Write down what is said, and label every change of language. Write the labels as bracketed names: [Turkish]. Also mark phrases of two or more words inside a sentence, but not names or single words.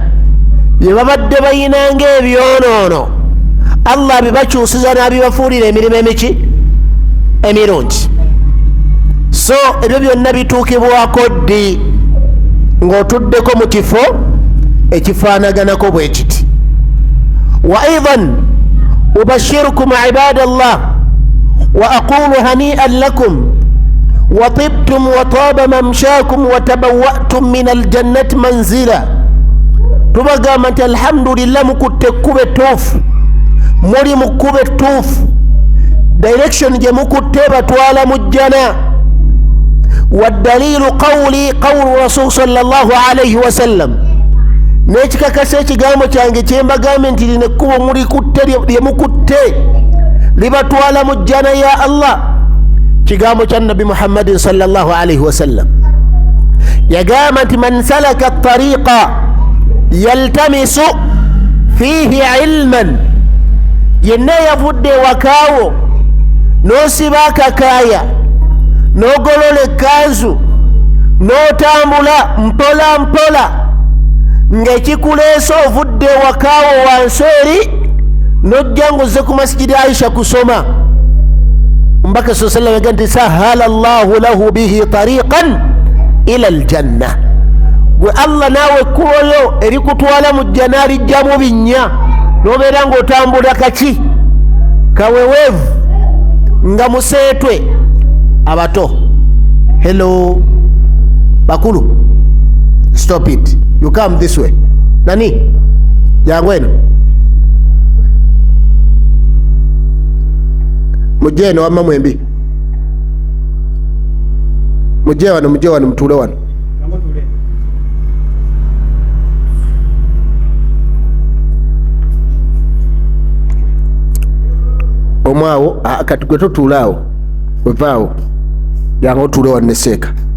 [Ganda] bye babadde bayinanga ebyonoono Allah bibakyusiza n'abibafuulira emirimu emiki emirungi. So ebyo byonna bituukibwako ddi ng'otuddeko mu kifo ekifaanaganako bwe kiti. [Arabic] وأيضا أبشركم عباد الله وأقول هنيئا لكم وطبتم وطاب ممشاكم وتبوأتم من الجنة منزلا. [Ganda] tubagamba nti alhamdulillah mukutte ekkube tuufu, muli mu kkube tuufu, direction gye mukutte batwala mu jjana. [Arabic] والدليل قول رسول صلى الله عليه وسلم, [Ganda] n'ekikakasa ekigambo kyange kyembagambe nti lino ekkubo mulikutte lye mukutte libatwala mu jjana ya Allah, kigambo kya nabi muhammadin [Arabic] صلى الله عليه وسلم. yagamba nti من سلك طريقا يلتمس فيه علما, [Ganda] yenna yavudde wakaawo n'osiba akakaaya n'ogolola ekkanzu n'otambula mpola mpola ng'ekikuleese ovudde wakaawo wansi eri n'ojja ng'ozze ku masjidi Aisha kusoma, mbaka sa sallam yagamba nti [Arabic] سهل الله له به طريقا إلى الجنة. [Ganda] gwe Allah naawe ekkuboyo erikutwala mu jjana lijjamu binnya, n'obeera ng'otambula kaki kaweweevu nga museetwe. [English] abato hello, bakulu stop it, you come this way. [Ganda] nani jangu eno mujje eno wamma mwembi, mujje wano mutuule wano. omwawo kati gwe totuulaawo, wevaawo yanga otuule wano neseeka.